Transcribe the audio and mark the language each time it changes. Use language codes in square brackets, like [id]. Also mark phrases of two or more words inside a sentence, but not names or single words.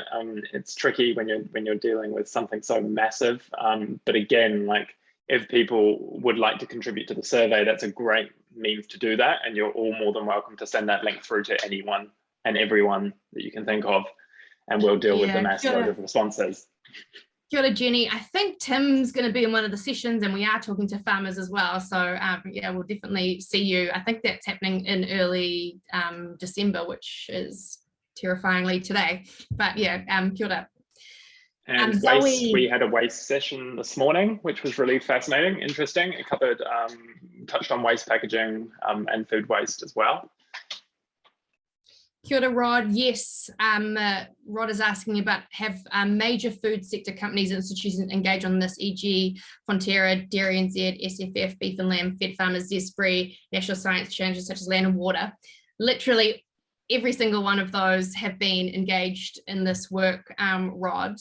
[en] It's tricky when you're dealing with something so massive. But again, if people would like to contribute to the survey, that's a great means to do that, and you're all more than welcome to send that link through to anyone and everyone that you can think of. And we'll deal with the mass load of responses. [mi] Kia ora, [en] Jenny. I think Tim's going to be in one of the sessions, and we are talking to farmers as well. So we'll definitely see you. I think that's happening in early December, which is terrifyingly today. But [mi] kia ora. [en] And waste, we had a waste session this morning, which was really fascinating, interesting. It covered, touched on waste packaging and food waste as well. [mi] Kia ora, [en] Rod. Yes, Rod is asking about have major food sector companies and institutions engage on this, e.g. Fonterra, Dairy NZ, SFF, Beef and Lamb, Fed Farmers, Zespri, National Science Changes such as Land and Water. Literally every single one of those have been engaged in this work, Rod.